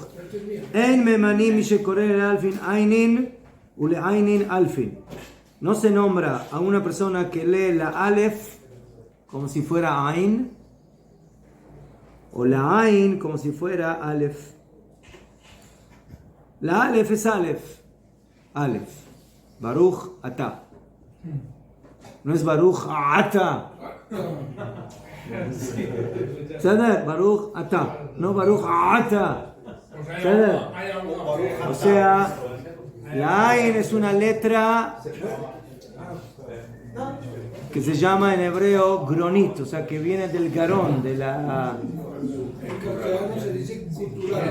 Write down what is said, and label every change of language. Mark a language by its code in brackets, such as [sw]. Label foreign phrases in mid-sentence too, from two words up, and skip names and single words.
[he] אין ממנים מי שקורא אל אלפין עיינין ולע עיינין אלפין. [es] No se nombra a una persona que lee la alef como si fuera ain o la ain como si fuera alef. La alef es alef. Alef. [he] ברוך אתה. [es] No es [he] ברוך אתה. ¿Sabe? ברוך אתה. No ברוך אתה. [es] ¿Sabe? O sea, la ain es una letra que se llama en hebreo gronit, o sea, que viene del garón, de la... En castellano se dice cultural.